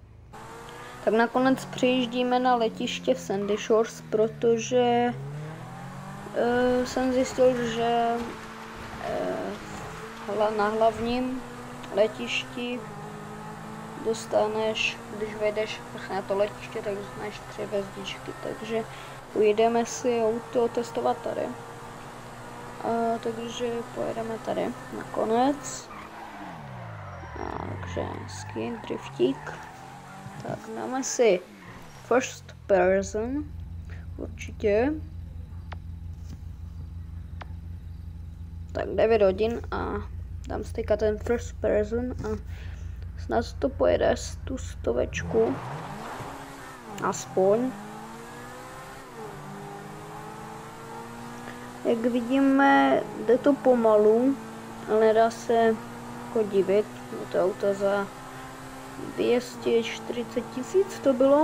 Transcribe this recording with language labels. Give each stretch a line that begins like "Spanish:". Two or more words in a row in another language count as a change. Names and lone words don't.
Czech: Tak nakonec přijíždíme na letiště v Sandy Shores, protože jsem zjistil, že na hlavním letišti dostaneš, když vejdeš na to letiště, tak dostaneš 3 hvězdičky, takže ujdeme si auto testovat tady. Takže pojedeme tady nakonec. Takže skin, driftík. Tak dáme si
English: first person,
Czech: určitě. Tak 9 hodin a dám si teďka ten
English: first person
Czech: a snad to pojede tu 100. Aspoň. Jak vidíme, jde to pomalu, ale nedá se divit. Je to auto za 240 000 to bylo.